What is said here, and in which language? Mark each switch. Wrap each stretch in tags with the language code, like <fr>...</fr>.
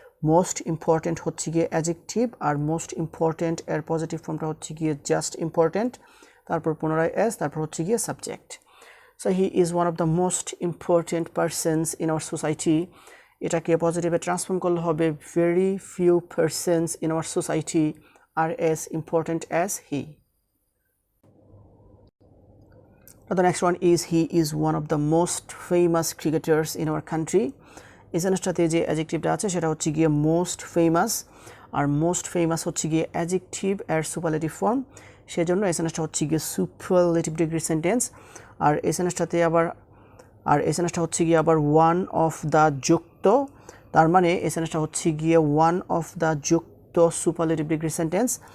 <bn>Most important হচ্ছে গিয়ে adjective, আর most important এর পজিটিভ ফর্মটা হচ্ছে গিয়ে জাস্ট ইম্পর্টেন্ট, তারপর পুনরায় এস, তারপর হচ্ছে গিয়ে subject.</bn> <en>So he is one of the most important persons in our society.</en> <bn>এটাকে পজিটিভে ট্রান্সফর্ম করলে হবে</bn> <en>Very few persons in our society are as important as he. The next one is he is one of the most famous cricketers in our country.</en> <bn>এই সেন্টেন্সটাতে যে অ্যাডজেক্টিভটা আছে সেটা হচ্ছে গিয়ে most famous, আর most famous হচ্ছে গিয়ে অ্যাডজেক্টিভ এর superlative form, সেজন্য এই সেন্টেন্সটা হচ্ছে গিয়ে সুপারলেটিভ ডিগ্রি সেন্টেন্স। আর এই সেন্টেন্সটা হচ্ছে গিয়ে আবার ওয়ান অফ দ্য যুক্ত, তার মানে এই সেন্টেন্সটা হচ্ছে গিয়ে ওয়ান অফ দ্য যুক্ত সুপারলেটিভ ডিগ্রি সেন্টেন্স।</bn>